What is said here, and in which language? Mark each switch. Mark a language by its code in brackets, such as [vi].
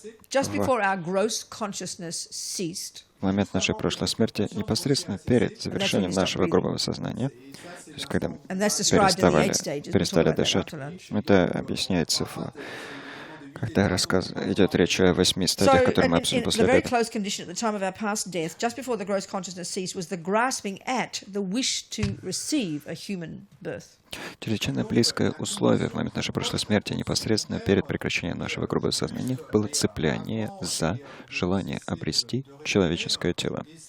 [en] just before our gross consciousness ceased, [ru] в момент нашей прошлой смерти, непосредственно перед завершением нашего грубого сознания, то есть когда мы [en] and that's described in the 8 stages. We'll talk [ru] перестали [en] about that [ru] дышать, [en] after lunch. [ru] это объясняется когда идет речь о 8 стадиях, [en] So, [ru] которые мы [en] in [ru] обсудим [en] the [ru] после [en] very [ru] обеда. [en] close condition at the time of our past death, just before the gross consciousness ceased, was the grasping at the wish to receive a human birth. [ru] Чрезвычайно близкое условие в момент нашей прошлой смерти, непосредственно перед прекращением нашего грубого сознания, было цепляние за желание обрести человеческое тело.